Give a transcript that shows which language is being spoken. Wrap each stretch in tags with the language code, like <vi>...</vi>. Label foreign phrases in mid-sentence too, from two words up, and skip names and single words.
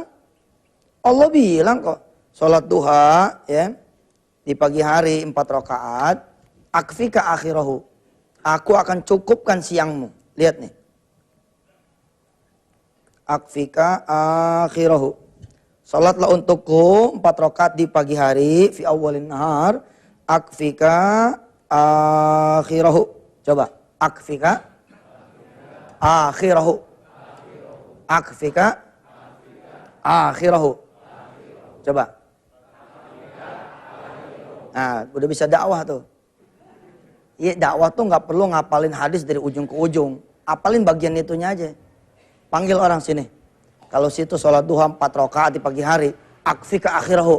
<id>Allah bilang kok sholat duha, ya di pagi hari 4 rakaat,</id> <ar>أكفك آخره.</ar> <id>Aku akan cukupkan siangmu. Lihat nih.</id> <ar>أكفك آخره.</ar> <id>Salatlah untukku 4 rakaat di pagi hari</id> <ar>في أول النهار. أكفك آخره.</ar> <id>Coba.</id> <ar>أكفك آخره. أكفك آخره.</ar> <id>Coba. Nah, udah bisa dakwah tuh. Iya, dakwah tuh nggak perlu ngapalin hadis dari ujung ke ujung. Apalin bagian itunya aja. Panggil orang sini. Kalau situ sholat duha 4 rakaat di pagi hari,</id> <ar>أكفك آخره.</ar>